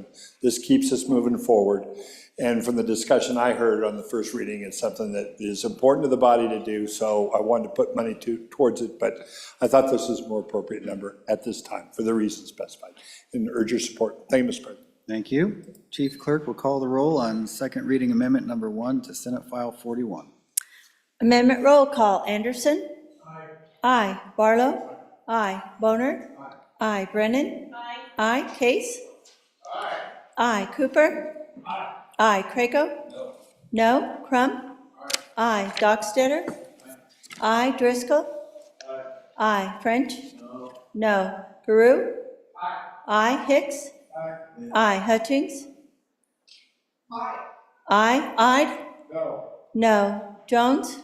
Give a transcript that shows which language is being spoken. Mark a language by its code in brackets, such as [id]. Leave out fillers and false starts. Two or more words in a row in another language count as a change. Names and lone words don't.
[en] This keeps us moving forward. And from the discussion I heard on the first reading, it's something that is important to the body to do, so I wanted to put money towards it, but I thought this was a more appropriate number at this time for the reasons specified, and urge your support. Thank you, Mr. President. Thank you. Chief Clerk will call the roll on second reading amendment number 1 to Senate File 41. Amendment roll call. Anderson? Aye. Aye. Barlow? Aye. Boner? Aye. Brennan? Aye. Case? Aye. Aye. Cooper? Aye. Aye. Crago? No. No. Crum? Aye. Dockstader? I. Driscoll. I. French. No. Peru. I. Hicks. I. Hutchings. I. Ide. No. Jones.